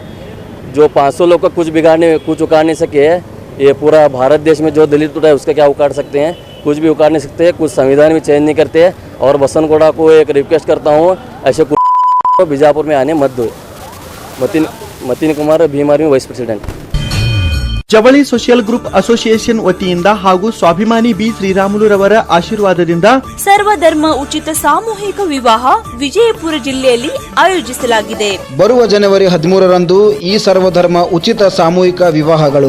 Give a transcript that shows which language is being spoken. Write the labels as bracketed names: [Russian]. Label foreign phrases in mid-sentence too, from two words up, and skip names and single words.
[Hindi] जो 500 लोग का कुछ उखाड़ नहीं सके, ये पूरा भारत देश में जो दलित उठा है उसका क्या उखाड़ सकते हैं. कुछ भी उखाड़ नहीं सकते, कुछ संविधान भी चेंज नहीं करते. और बसनगौड़ा को एक रिक्वेस्ट करता हूँ, ऐसे बीजापुर में आने मत दो. मतीन कुमार भीम आर्मी [English] vice president. [Kannada] ಜವಳಿ ಸೋಷಿಯಲ್ ಗ್ರೂಪ್ ಅಸೋಸಿಯೇಷನ್ ವತಿಯಿಂದ ಹಾಗೂ ಸ್ವಾಭಿಮಾನಿ ಬಿ ಶ್ರೀರಾಮುಲುರವರ ಆಶೀರ್ವಾದದಿಂದ ಸರ್ವಧರ್ಮ ಉಚಿತ ಸಾಮೂಹಿಕ ವಿವಾಹ ವಿಜಯಪುರ ಜಿಲ್ಲೆಯಲ್ಲಿ ಆಯೋಜಿಸಲಾಗಿದೆ. ಬರುವ ಜನವರಿ 13ರಂದು ಈ ಸರ್ವಧರ್ಮ ಉಚಿತ ಸಾಮೂಹಿಕ ವಿವಾಹಗಳು